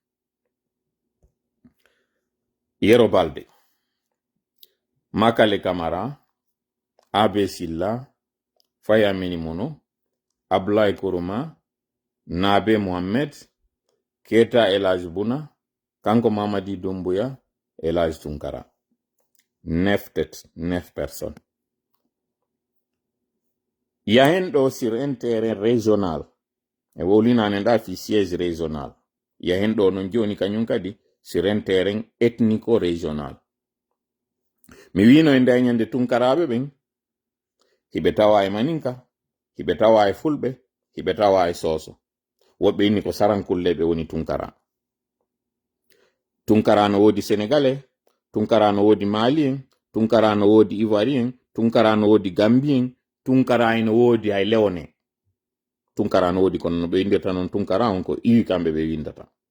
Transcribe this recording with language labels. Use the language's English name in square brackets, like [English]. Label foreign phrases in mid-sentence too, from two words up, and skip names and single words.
[French] Yero Balde, Makale Camara, Abe Silla, Faya Minimono, Ablaye Koroma, Nabe Mohamed, Keta Elaj Buna, Kanko Mamadi Doumbouya, Elaj Tunkara. 9 têtes, 9 personnes. Il y a sur un terrain régional. [Fula] E wolina nenda fi [French] siège régional. Il y a [Fula] non joni kanyun kadi [French] sur un terrain ethnico-régional. [Fula] Mi wino e ndayñande tunkaraɓe ɓen hiɓe tawa e maninka hiɓe tawa e fulɓe hiɓe tawa e soso woɓɓe inni ko sarankulleɓe woni tunkara no wodi sénégalais tunkara no wodi malien tunkara no wodi ivoirien tunkara no wodi gambien tunkara no wodi hay léoné tunkara no wodi kono no ɓe windirta noon tunkara on ko iwi kamɓe ɓe windata